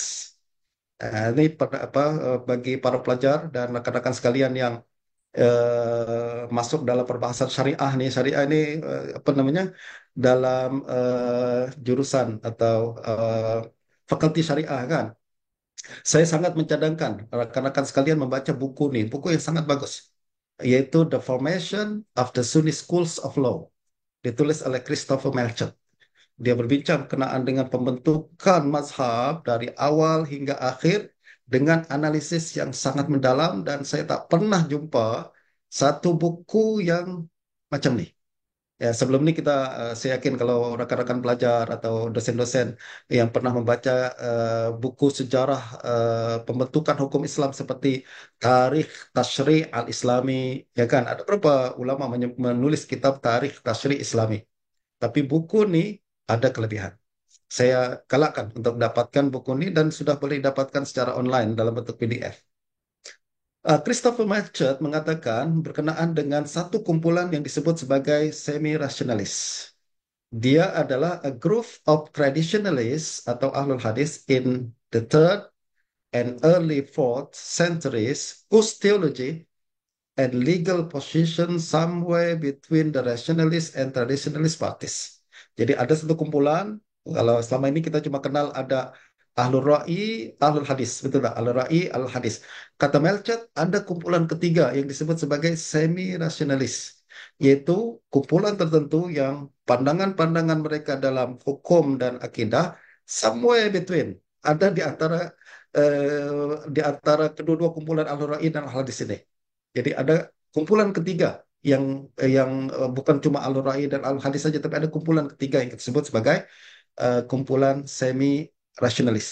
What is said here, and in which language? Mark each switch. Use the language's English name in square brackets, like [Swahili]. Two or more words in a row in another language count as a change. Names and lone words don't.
[Malay] Ini bagi para pelajar dan rekan-rekan sekalian yang masuk dalam perbahasan syariah nih. Syariah ini apa namanya, dalam jurusan atau fakulti syariah kan. Saya sangat mencadangkan rekan-rekan sekalian membaca buku nih, buku yang sangat bagus, yaitu The Formation of the Sunni Schools of Law, ditulis oleh Christopher Melchett. Dia berbincang berkenaan dengan pembentukan mazhab dari awal hingga akhir dengan analisis yang sangat mendalam, dan saya tak pernah jumpa satu buku yang macam ni. Ya, sebelum ini saya yakin kalau rekan-rekan pelajar atau dosen-dosen yang pernah membaca buku sejarah pembentukan hukum Islam seperti Tarikh Tashri' Al-Islami, ya kan, ada beberapa ulama menulis kitab Tarikh Tashri' Islami. Tapi buku ini ada kelebihan. Saya galakkan untuk dapatkan buku ini dan sudah boleh didapatkan secara online dalam bentuk PDF. Christopher Marchett mengatakan berkenaan dengan satu kumpulan yang disebut sebagai semi-rationalis. Dia adalah [English] a group of traditionalists [Malay] atau ahlul hadis [English] in the third and early fourth centuries whose theology and legal position somewhere between the rationalist and traditionalist parties. [Malay] Jadi ada satu kumpulan, kalau selama ini kita cuma kenal ada ahlul ra'i, ahlul hadis, betul tak? Ahlul ra'i, ahlul hadis. Kata Melchett, ada kumpulan ketiga yang disebut sebagai semi-rasionalis, yaitu kumpulan tertentu yang pandangan-pandangan mereka dalam hukum dan akidah [English] somewhere between, [Malay] ada di antara kedua-dua kumpulan ahlul ra'i dan ahlul hadis ini. Jadi ada kumpulan ketiga yang bukan cuma Al-Ra'i dan Al-Hadis saja, tapi ada kumpulan ketiga yang disebut sebagai kumpulan semi-rasionalis.